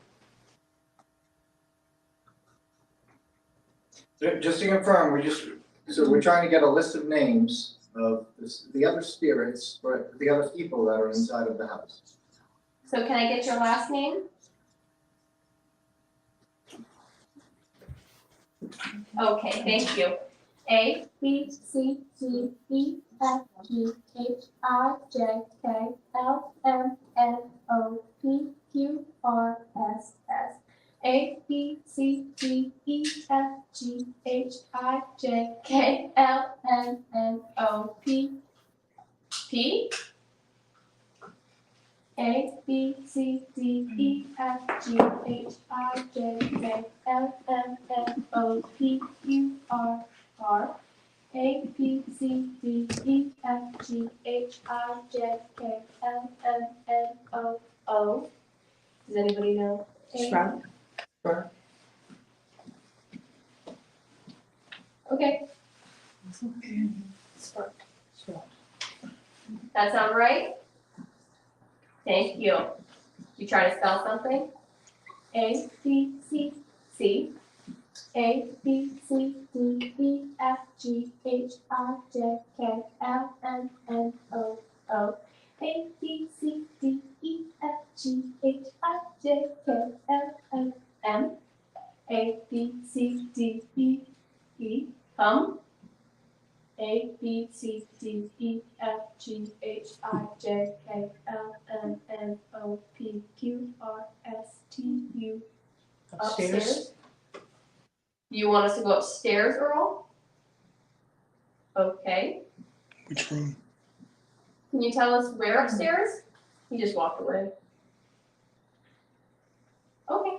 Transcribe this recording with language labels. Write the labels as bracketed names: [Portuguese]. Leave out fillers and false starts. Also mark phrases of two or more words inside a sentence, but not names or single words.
[English] Just to confirm, we're trying to get a list of names of the other spirits, or the other people that are inside of the house. So can I get your last name? Okay, thank you. A, B, C, D, E, F, G, H, I, J, K, L, M, N, O, P, Q, R, S, S. A, B, C, D, E, F, G, H, I, J, K, L, M, N, O, P. P? A, B, C, D, E, F, G, H, I, J, K, L, M, N, O, P, Q, R, R. A, B, C, D, E, F, G, H, I, J, K, L, M, N, O, O. Does anybody know? Shrub. Okay, Spark. that sound right? Thank you. You try to spell something? A, B, C, C. A, B, C, D, E, F, G, H, I, J, K, L, M, N, O, O. A, B, C, D, E, F, G, H, I, J, K, L, M, M. A, B, C, D, E, E. Hum. A, B, C, D, E, F, G, H, I, J, K, L, M, N, O, P, Q, R, S, T, U. Upstairs. You want us to go upstairs, Earl? Okay. Which room? Can you tell us where upstairs? He just walked away. Okay.